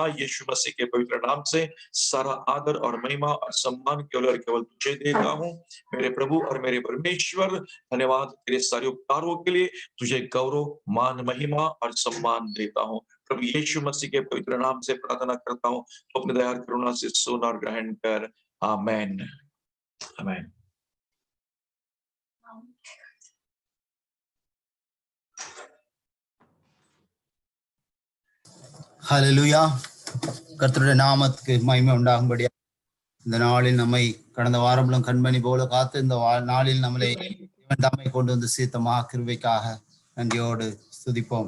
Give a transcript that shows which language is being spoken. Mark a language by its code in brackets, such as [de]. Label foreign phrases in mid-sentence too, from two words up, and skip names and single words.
[hi] यीशु मसीह के पवित्र नाम से सारा आदर और महिमा और सम्मान केवल और केवल तुझे देता हूँ मेरे प्रभु और मेरे परमेश्वर। धन्यवाद तेरे सारे उपकारों के लिए, तुझे गौरव, मान, महिमा और सम्मान देता हूँ प्रभु यीशु मसीह के पवित्र नाम से प्रार्थना करता हूँ। तो अपने दया करुणा से सुन और ग्रहण कर। आमेन, आमेन। [ta] ஹல்லேலூயா. கர்த்தருடைய நாமத்துக்கு மகிமை உண்டாகும்படியா இந்த நாளில் நம்மை கடந்த வாரமும் கண்மணி போல காத்து இந்த நாளில் நம்மளை தம்மை கொண்டு வந்து சீத்தமா கிருபைக்காக நன்றியோடு ஸ்துதிப்போம்.